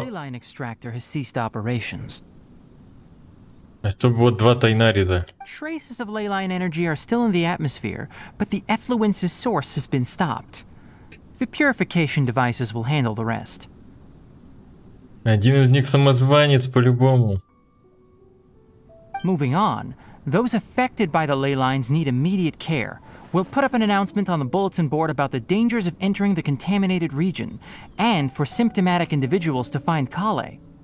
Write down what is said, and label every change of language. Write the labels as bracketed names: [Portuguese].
[English] The ley line extractor has ceased operations. [Russian] Это вот два Тайнарида. [English] Traces of ley line energy are still in the atmosphere, but the effluence's source has been stopped. The purification devices will handle the rest. [Russian] Один из них самозванец по-любому. [English] Moving on, those affected by the ley lines need immediate care. We'll put up an announcement on the bulletin board about the dangers of entering the contaminated region, and for symptomatic individuals to find Kale.